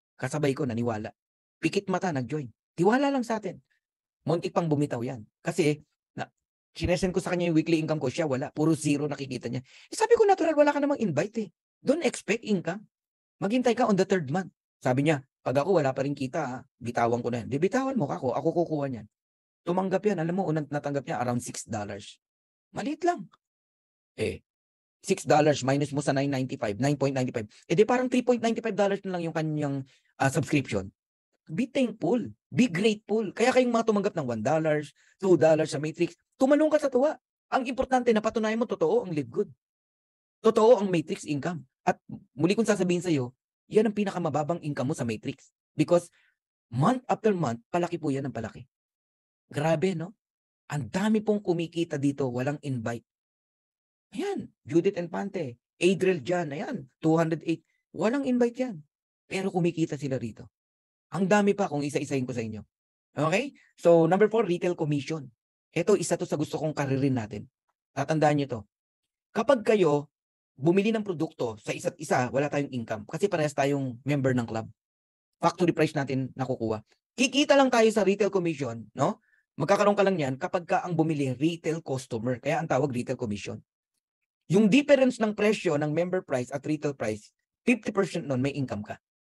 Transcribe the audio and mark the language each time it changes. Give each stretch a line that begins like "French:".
Filipino: Kasabay ko, naniwala. Pikit mata, nag-join. Tiwala lang sa atin. Muntik pang bumitaw yan. Kasi, sinesend ko sa kanya yung weekly income ko, siya wala. Puro zero nakikita niya. Sabi ko, natural, wala ka namang invite eh.
English: Don't expect income.
Filipino: Maghintay ka
English: on the 3rd month.
Filipino: Sabi niya, pag ako wala pa rin kita, bitawan ko na yan. Di bitawan mo ako kukuha niyan. Tumanggap yan. Alam mo, unang natanggap niya around $6. Maliit lang. $6 minus mo sa 9.95, 9.95. Di parang $3.95 na lang yung kanyang subscription.
English: Be thankful. Be grateful.
Filipino: Kaya kayong mga tumanggap ng $1, $2 sa Matrix, tumalong ka sa tuwa. Ang importante na patunayan mo, totoo ang Live Good. Totoo ang Matrix income. At muli kong sasabihin sa iyo, yan ang pinakamababang income mo sa Matrix.
English: Because month after month,
Filipino: palaki po yan ang palaki. Grabe, no? Ang dami pong kumikita dito, walang invite. Ayan, Judith Infante, Adriel Jan, ayan, 208. Walang invite yan. Pero kumikita sila rito. Ang dami pa kung isa-isahin ko sa inyo.
English: Okay? So, number 4, retail commission.
Filipino: Ito, isa to sa gusto kong karirin natin. Tatandaan nyo to. Kapag kayo bumili ng produkto sa isa't isa, wala tayong income. Kasi parehas tayong member ng club. Factory price natin nakukuha. Kikita lang tayo sa retail commission, no? Magkakaroon ka lang yan kapag ka ang bumili, retail customer. Kaya ang tawag retail commission. Yung difference ng presyo ng member price at retail price, 50% nun may income ka.